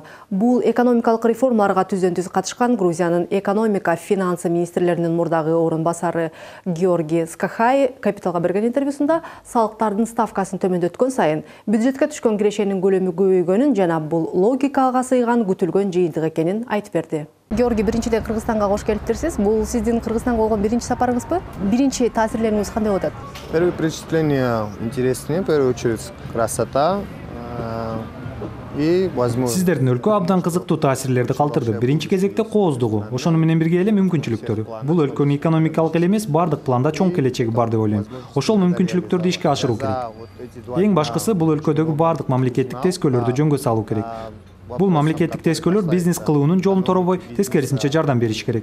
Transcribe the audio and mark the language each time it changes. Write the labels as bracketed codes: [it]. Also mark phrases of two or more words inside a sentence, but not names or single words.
[ky] Бул экономикалык реформаларга түздөн түз катышкан Грузиянын экономика, финансы министрлеринин мурдагы орун басары Георгий Скахай Капиталга берген интервьюсунда салыктардын ставкасын төмөндөткөн сайын бюджетке түшкөн кирешенин көлөмү көбөйгөнүн жана бул логикага сыйган күтүлгөн жыйынтык экенин айтып берди. Георгий, биринчиден Кыргызстанга кош келиптирсиз. Бул сиздин Кыргызстанга болгон биринчи сапарыңызбы? Биринчи таасирлериңиз кандай болот? [ru] Первые впечатления интересные, в первую очередь красота и возможность. [ky] Сиздердин өлкө абдан кызыктуу таасирлерди калтырды. Биринчи кезекте кооздугу, ошону менен бирге эле мүмкүнчүлүктөрү. Бул өлкөнүн экономикалык эле эмес, бардык планда чоң келечеги бар деп ойлойм. Ошол мүмкүнчүлүктөрдү ишке ашыруу керек. Эң башкысы бул өлкөдөгү бардык мамлекеттик тескөөлөрдү жөнгө салуу керек. Бул мамлекеттик тескөөлөр бизнес кылуунун жолун торобой, тескерисинче жардам бериш керек.